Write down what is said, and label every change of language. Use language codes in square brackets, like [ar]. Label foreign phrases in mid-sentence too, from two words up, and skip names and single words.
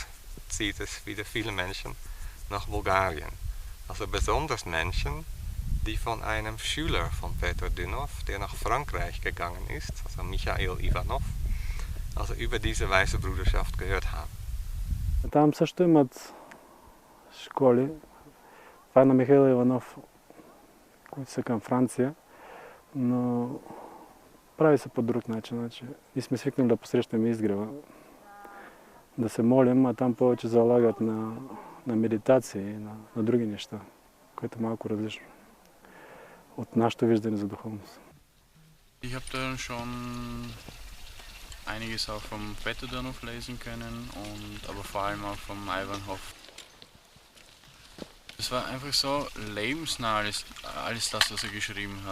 [de] zieht es wieder viele Menschen nach Bulgarien. Also besonders Menschen, die von einem Schüler von Peter Dünhoff, der nach Frankreich gegangen ist, also Michael Ivanov, also über diese weiße Bruderschaft gehört haben. [bg] Там също имат школи. Това е на Михаил Иванов, които са към Франция, но прави се по друг начин. Значи, и сме свикнали да посрещаме изгрева, да се молим, а там повече залагат на медитация и на други неща, което е малко различно от нашето виждане за духовност. [de] Ich habe da schon einiges auch vom Peter Dünhoff lesen können, aber vor allem auch vom Ivanhoff. Es war einfach so lebensnah, alles das, was er geschrieben hat.